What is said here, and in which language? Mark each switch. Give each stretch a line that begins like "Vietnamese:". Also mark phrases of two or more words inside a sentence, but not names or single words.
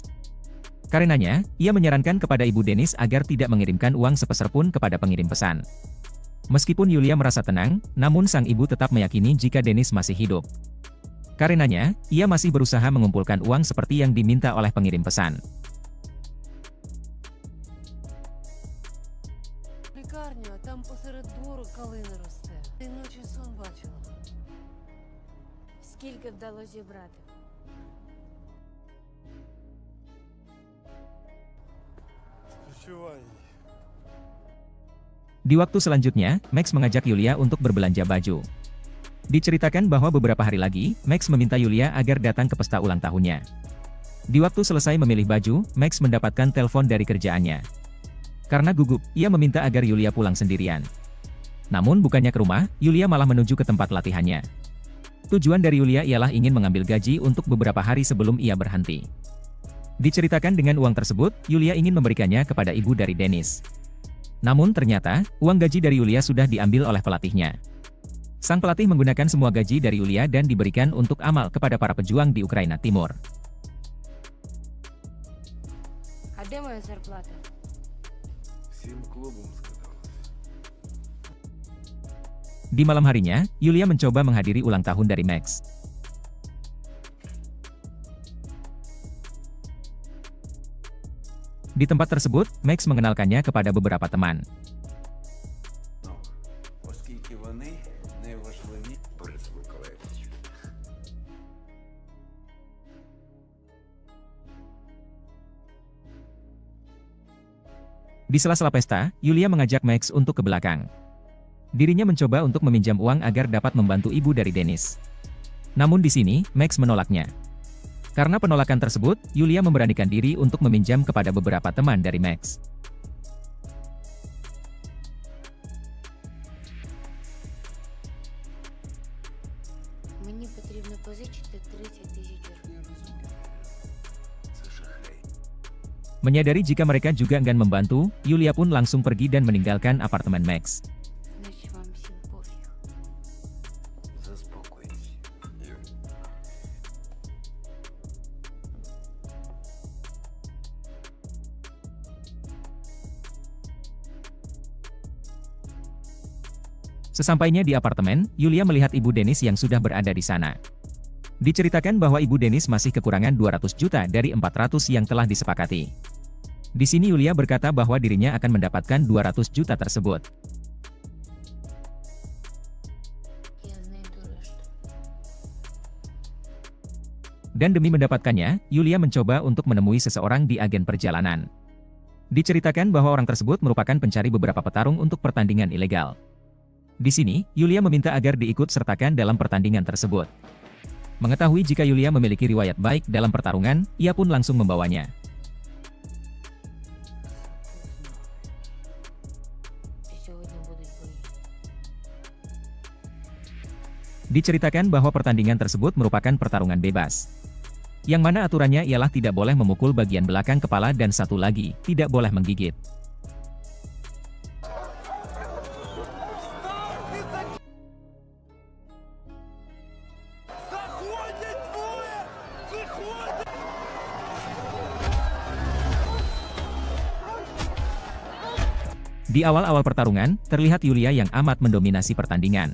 Indonesian: Karenanya, ia menyarankan kepada ibu Dennis agar tidak mengirimkan uang sepeser pun kepada pengirim pesan. Meskipun Yulia merasa tenang, namun sang ibu tetap meyakini jika Dennis masih hidup. Karenanya, ia masih berusaha mengumpulkan uang seperti yang diminta oleh pengirim pesan.
Ukrainian: Лікарня, а там посеред двору калина росте. Ти ночі сон бачила. Скільки вдалося зібрати? Увещеваний.
Indonesian: Di waktu selanjutnya, Max mengajak Yulia untuk berbelanja baju. Diceritakan bahwa beberapa hari lagi, Max meminta Yulia agar datang ke pesta ulang tahunnya. Di waktu selesai memilih baju, Max mendapatkan telepon dari kerjaannya. Karena gugup, ia meminta agar Yulia pulang sendirian. Namun bukannya ke rumah, Yulia malah menuju ke tempat latihannya. Tujuan dari Yulia ialah ingin mengambil gaji untuk beberapa hari sebelum ia berhenti. Diceritakan dengan uang tersebut, Yulia ingin memberikannya kepada ibu dari Dennis. Namun ternyata, uang gaji dari Yulia sudah diambil oleh pelatihnya. Sang pelatih menggunakan semua gaji dari Yulia dan diberikan untuk amal kepada para pejuang di Ukraina Timur.
Ukrainian: А де моя зарплата?
Russian: Всем клубом сказал.
Indonesian: Di malam harinya, Yulia mencoba menghadiri ulang tahun dari Max. Di tempat tersebut, Max mengenalkannya kepada beberapa teman.
Ukrainian: Оскільки вони найважливіші. Борис Миколаївич.
Indonesian: Di sela-sela pesta, Yulia mengajak Max untuk ke belakang. Dirinya mencoba untuk meminjam uang agar dapat membantu ibu dari Dennis. Namun di sini, Max menolaknya. Karena penolakan tersebut, Yulia memberanikan diri untuk meminjam kepada beberapa teman dari Max.
Ukrainian: Мені потрібно позичити 30 тисяч гривень. Це шахрай.
Indonesian: Menyadari jika mereka juga enggan membantu, Yulia pun langsung pergi dan meninggalkan apartemen Max.
Ukrainian: Значить вам всім пофіг. Заспокойся. Юль.
Indonesian: Sesampainya di apartemen, Yulia melihat ibu Dennis yang sudah berada di sana. Diceritakan bahwa ibu Dennis masih kekurangan 200 juta dari 400 yang telah disepakati. Di sini Yulia berkata bahwa dirinya akan mendapatkan 200 juta tersebut.
Ukrainian: Я знайду решту.
Indonesian: Dan demi mendapatkannya, Yulia mencoba untuk menemui seseorang di agen perjalanan. Diceritakan bahwa orang tersebut merupakan pencari beberapa petarung untuk pertandingan ilegal. Di sini, Yulia meminta agar diikut sertakan dalam pertandingan tersebut. Mengetahui jika Yulia memiliki riwayat baik dalam pertarungan, ia pun langsung membawanya.
Ukrainian: Сьогодні будуть бої.
Indonesian: Diceritakan bahwa pertandingan tersebut merupakan pertarungan bebas. Yang mana aturannya ialah tidak boleh memukul bagian belakang kepala dan satu lagi, tidak boleh menggigit.
Ukrainian: Заходять двоє! Виходять!
Indonesian: Di awal-awal pertarungan, terlihat Yulia yang amat mendominasi pertandingan.